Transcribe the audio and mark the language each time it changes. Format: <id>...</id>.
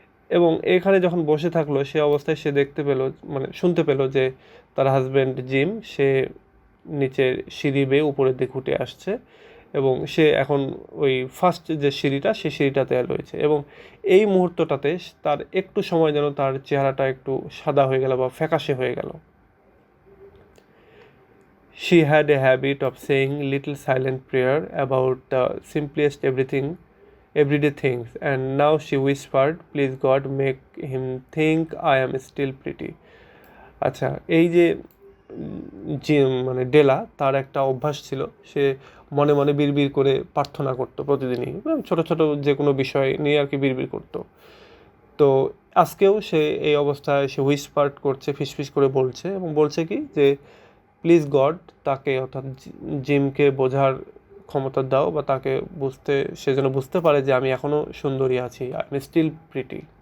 <bn>এবং এখানে যখন বসে থাকলো সে অবস্থায় সে দেখতে পেলো, মানে শুনতে পেলো যে তার হাজব্যান্ড জিম সে নিচের সিঁড়ি বেয়ে উপরের দিকে উঠে আসছে এবং সে এখন ওই ফার্স্ট যে সিঁড়িটা সেই সিঁড়িটাতে রয়েছে এবং এই মুহূর্তটাতে তার একটু সময় যেন তার চেহারাটা একটু সাদা হয়ে গেল বা ফ্যাকাশে হয়ে গেল।</bn> <en>She had a habit of saying little silent prayer about the simplest everyday things, and now she whispered, "Please God, make him think I am still pretty."</en> <bn>আচ্ছা, এই যে মানে ডেলা, তার একটা অভ্যাস ছিল, সে মনে মনে বিড়বিড় করে প্রার্থনা করতো প্রতিদিনই, ছোট ছোট যে কোনো বিষয় নিয়ে আর কি বিড়বিড় করতো। তো আজকেও সে এই অবস্থায় সে হুইসপার্ট করছে, ফিসফিস করে বলছে এবং বলছে কি যে</bn> <en>please God,</en> <bn>তাকে অর্থাৎ জিমকে বোঝার ক্ষমতা দাও বা তাকে সে যেন বুঝতে পারে যে আমি এখনও সুন্দরী আছি,</bn> <en>I am still pretty.</en>